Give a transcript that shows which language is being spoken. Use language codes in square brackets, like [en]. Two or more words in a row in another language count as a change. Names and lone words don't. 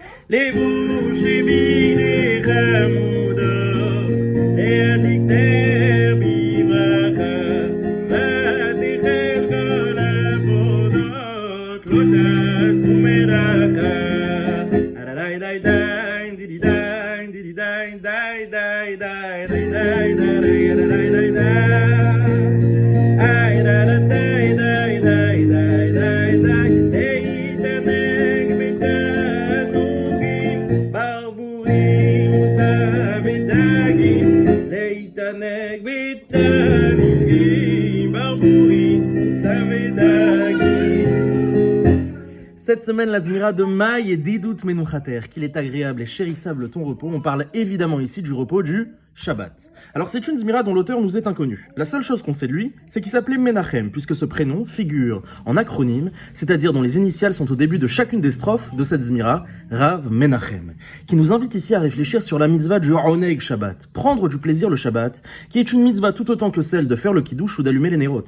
[he] לבוש שביני חמודות, להדליק נר בברכה, ותחל כל עבודות, לא תעשו מלאכה. די די די די די די די די די די די די די די די די ay da da די די די די די די להתענג בתענוגים ברבורים וסבידגים להתענג בתענוגים ברבורים וסבידגים. [fr] Cette semaine, la Zmira de Maï et Didout Menuchater, qu'il est agréable et chérissable ton repos. On parle évidemment ici du repos du Shabbat. Alors c'est une Zmira dont l'auteur nous est inconnu. La seule chose qu'on sait de lui, c'est qu'il s'appelait Menachem, puisque ce prénom figure en acronyme, c'est-à-dire dont les initiales sont au début de chacune des strophes de cette Zmira, Rav Menachem, qui nous invite ici à réfléchir sur la mitzvah du [he] Oneg Shabbat, [fr] prendre du plaisir le Shabbat, qui est une mitzvah tout autant que celle de faire le kiddush ou d'allumer les néroth.